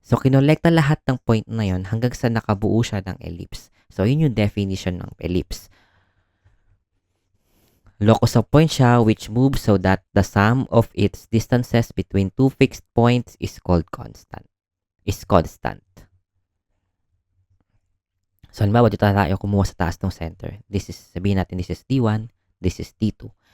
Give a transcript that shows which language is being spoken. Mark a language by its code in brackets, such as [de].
[tl] So, kinolekta lahat ng point na yon hanggang sa nakabuo siya ng ellipse. So, yun yung definition ng ellipse. [en] Locus of point siya which moves so that the sum of its distances between two fixed points is called constant. [tl] So, halimbawa, dito tayo kumuha sa taas ng center. Sabihin natin, [en] this is D1, this is D2.